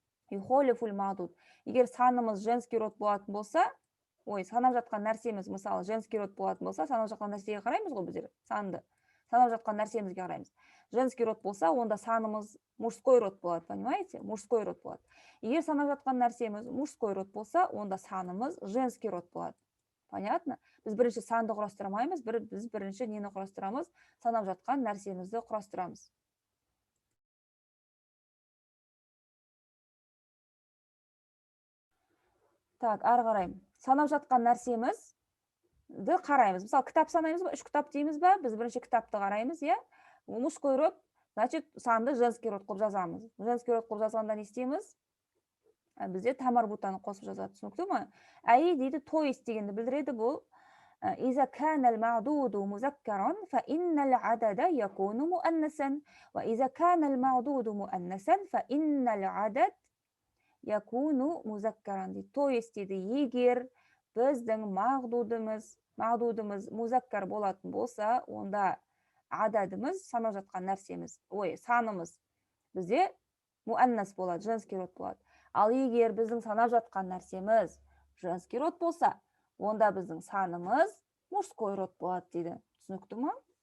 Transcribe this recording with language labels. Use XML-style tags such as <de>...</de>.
<kk>Юхалифул мa'дуд. Егер санымыз женский род болатын болса, санап жатқан нәрсеміз, мысалы, женский род болатын болса, санап жатқан нәрсеге қараймыз ғой біздер, санды. Санап жатқан нәрсемізге қараймыз. Женский род болса, онда санымыз мужской род болады, понимаете? Мужской род болады. Егер санап жатқан нәрсеміз мужской род болса, онда санымыз женский род болады. Понятно? Біз бірінші санды құрастырамаймыз, біз бірінші нені құрастырамыз? Санап жатқан нәрсемізді құрастырамыз. Так, ары қарай. Санап жатқан нәрсемізді қараймыз. Мысалы, кітап санаймыз ба? 3 кітап дейміз ба? Біз бірінші кітапты қараймыз, иә? Мужской род, значит, санды женский род қылып жазамыз. Женский род қылып жазғанда не істейміз? Бізде тамарбутаны қосып жазады, түсінікті ма? Әй дейді, то есть дегенді білдіреді бұл.</kk> <ar>إذا كان المعدود مذكرا فإن العدد يكون مؤنثا وإذا كان المعدود مؤنثا فإن العدد يكون مذكرا дейді.</ar> <kk>То есть дейді, егер біздің мағдудымыз музаккар болатын болса, онда ададымыз, санап жатқан нәрсеміз, санымыз бізде муаннас болады, женский род болады. Ал егер біздің санап жатқан нәрсеміз женский род болса, онда біздің санымыз мужской род болады дейді. Түсінікті ма?</kk>